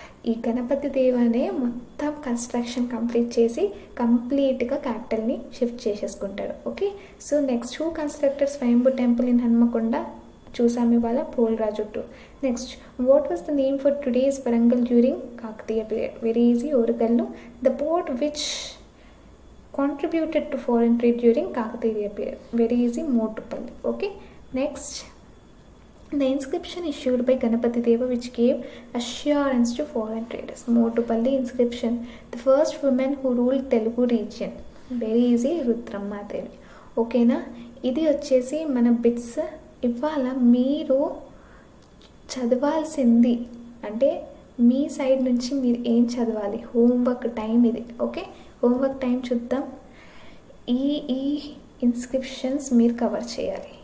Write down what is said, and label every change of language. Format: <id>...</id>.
<te>ఈ గణపతి దేవనే మొత్తం construction complete చేసి కంప్లీట్గా క్యాపిటల్ని shift చేసేసుకుంటాడు.</te> <en>Okay, so next who constructed Swayambhu temple in Hanamkonda చూసాము ఇవాళ, Polraju too. Next, what was the name for today's Warangal during Kakatiya period? Very easy, Orugallu. The port which contributed to foreign trade during Kakatiya period? Very easy, Motupalli. Okay, next, the inscription issued by Ganapati Deva which gave assurance to foreign traders. Motupalli inscription. The first woman who ruled Telugu region.</en> <te>Very easy, Rudramma Devi. ఓకేనా, ఇది వచ్చేసి మన bits. ఇవాళ మీరు చదవాల్సింది అంటే మీ side నుంచి మీరు ఏం చదవాలి, హోంవర్క్ టైం ఇది. ఓకే, హోంవర్క్ టైం చూద్దాం. ఈ ఇన్స్క్రిప్షన్స్ మీరు కవర్ చేయాలి.</te>